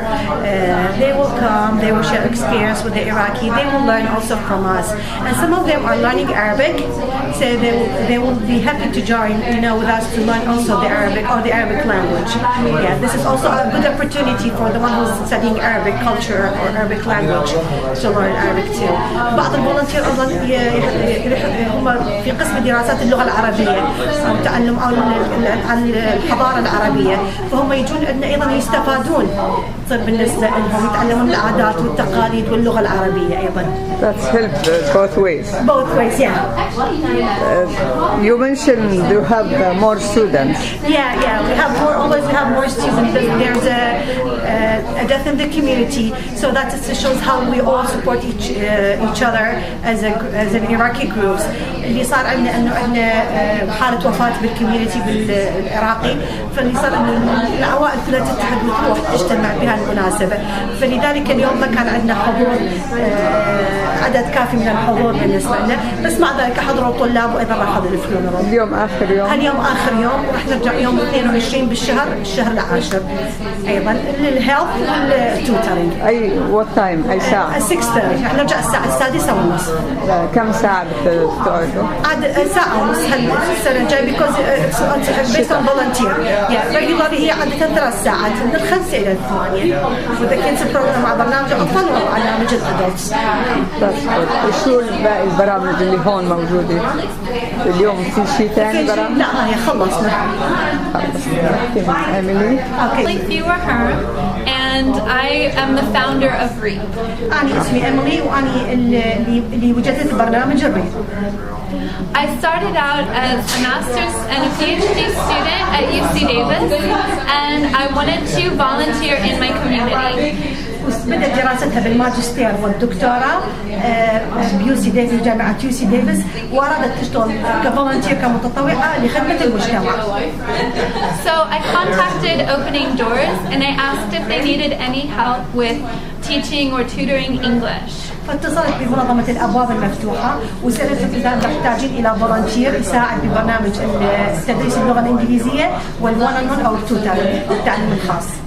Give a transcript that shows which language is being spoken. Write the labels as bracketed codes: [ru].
[en] They will come, they will share experience with the Iraqi, they will learn also from us. And some of them are learning Arabic, so they will be happy to join, with us to learn also the Arabic or the Arabic language. Yeah, this is also a good opportunity for the one who's studying Arabic culture or Arabic language to learn Arabic too. [ar] بعض الفولنتير أيضا هم في قسم دراسات اللغة العربية أو تعلم عن الحضارة العربية، فهم يجون عندنا أيضا يستفادون بالنسبة لهم يتعلمون العادات والتقاليد واللغة العربية أيضا. [en] That's helped both ways. Both ways, yeah. You mentioned you have more students. Yeah. We always have more students. There's a death in the community, so that shows how we all support each other as an Iraqi groups. [ar] اللي صار عندنا انه احنا حاله وفاه بالكوميونتي بالعراقي، فاللي صار انه العوائل كلها تتحد وتروح تجتمع بهذه المناسبه، فلذلك اليوم ما كان عندنا حضور عدد كافي من الحضور بالنسبه لنا، بس مع ذلك حضروا الطلاب وايضا راح حضر الفيونرال. اليوم اخر يوم؟ اليوم اخر يوم، وراح نرجع يوم 22 بالشهر، الشهر العاشر ايضا للهيلث والتوترينج. [en] اي what time? [ar] اي ساعه؟ 6:30. راح نرجع الساعه 6:30. كم ساعه بتقعدوا؟ عاد ساعه ونص هالسنه الجايه [en] because it's based on volunteer. Yeah, regularly [ar] هي عاده 3 ساعات من 5 إلى 8. وإذا كنت البروجرام مع برنامج الأطفال وبرنامج الأدلتس. وشو باقي البرامج اللي هون موجودة؟ اليوم في شيء ثاني برامج؟ لا هي خلصنا. [en] Emily? Okay. Like you or her, and I am the founder of REAP. [ar] أنا اسمي إيميلي وأنا اللي وجدت برنامج الريب. [en] I started out as a master's and a PhD student at UC Davis, and I wanted to volunteer in my community. [ar] بدأت دراستها بالماجستير والدكتوراه بيو سي ديفيس، جامعة يو سي ديفيس، وأرادت تشتغل كفولنتير كمتطوعة لخدمة المجتمع. [en] So I contacted Opening Doors and I asked if they needed any help with teaching or tutoring English. [ar] فاتصلت بمنظمة الأبواب المفتوحة وسألت إذا محتاجين إلى فولنتير يساعد ببرنامج تدريس اللغة الإنجليزية والون أو التعليم الخاص.